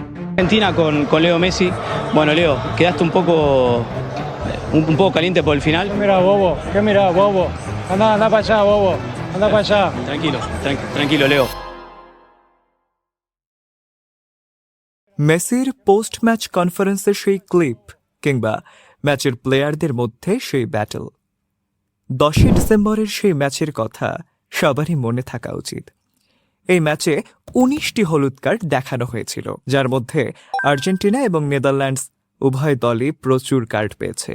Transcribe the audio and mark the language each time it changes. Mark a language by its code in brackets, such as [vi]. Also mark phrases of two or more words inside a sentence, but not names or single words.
[es] Argentina con Leo Messi. Bueno, Leo, quedaste un poco caliente por el final. Mira, bobo, ¿qué mira, bobo? Anda para allá, bobo, anda para allá. Tranquilo, Leo. [bn] মেসির [en] post match [bn] কনফারেন্সের সেই ক্লিপ কিংবা ম্যাচের প্লেয়ারদের মধ্যে সেই ব্যাটল 10 ডিসেম্বরের সেই ম্যাচের কথা সবারই মনে থাকা উচিত। এই ম্যাচে 19টি হলুদ কার্ড দেখানো হয়েছিল, যার মধ্যে আর্জেন্টিনা এবং নেদারল্যান্ডস উভয় দলই প্রচুর কার্ড পেয়েছে।